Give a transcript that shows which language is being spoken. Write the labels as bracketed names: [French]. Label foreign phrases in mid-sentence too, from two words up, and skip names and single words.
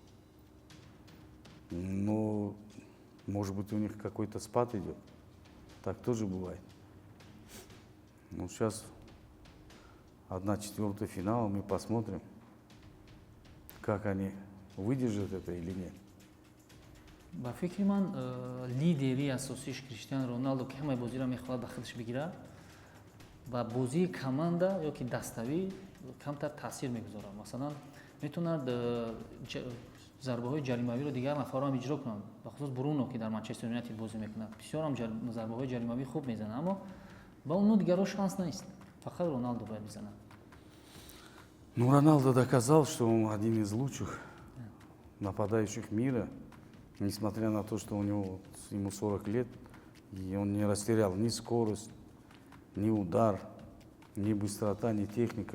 [Russian] Но, может быть, у них какой-то спад идет. Так тоже бывает. Ну, сейчас 1/4 финала, мы посмотрим, как они выдержат это или нет. [Tajik] ба фикри ман лидери асосиш Криштиану Роналду ки ҳамаи бозиро мехоҳад ба худаш бигирад ба бозии команда ё ки даставӣ камтар таъсир мегузорад. Масалан, метавонад зарбаҳои ҷаримавиро дигар нафарро ҳам иҷро кунанд. Бахусус Бруно ки дар Манчестер Юнайтед бозӣ мекунад. Бисёр ҳам зарбаҳои ҷаримавӣ хуб мезанад, аммо ба оно дигарҳо шанс нест. Фақат Роналду бояд бизанад. [Russian] Ну, Роналдо доказал, что он один из лучших нападающих мира, несмотря на то, что ему 40 лет, и он не растерял ни скорость, ни удар, ни быстрота, ни техника.